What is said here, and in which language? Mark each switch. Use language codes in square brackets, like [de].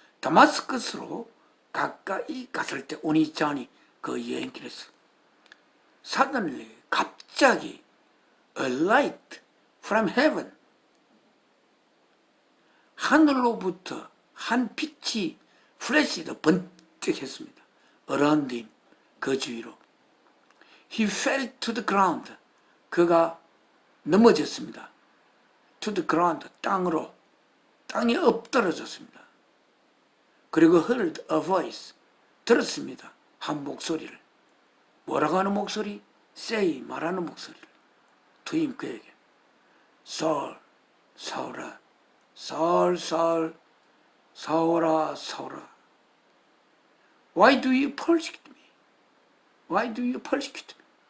[ko] 다마스커스로 가까이 갔을 때, 오니자니 그 여행길에서 [en] suddenly, [ko] 갑자기 [en] a light from heaven, [ko] 하늘로부터 한 빛이 플래시도 번뜩했습니다. [en] around him, [ko] 그 주위로. [en] he fell to the ground, [ko] 그가 넘어졌습니다. [en] to the ground, [ko] 땅에 엎드러졌습니다. 그리고 [en] heard a voice, [ko] 들었습니다. 한 목소리를. 뭐라고 하는 목소리? [en] say, [ko] 말하는 목소리를. [en] to him, [ko] 그에게. Saul, 사울아, Saul, Saul, 사울아, 사울아. [en] Why do you persecute me? Why do you persecute me?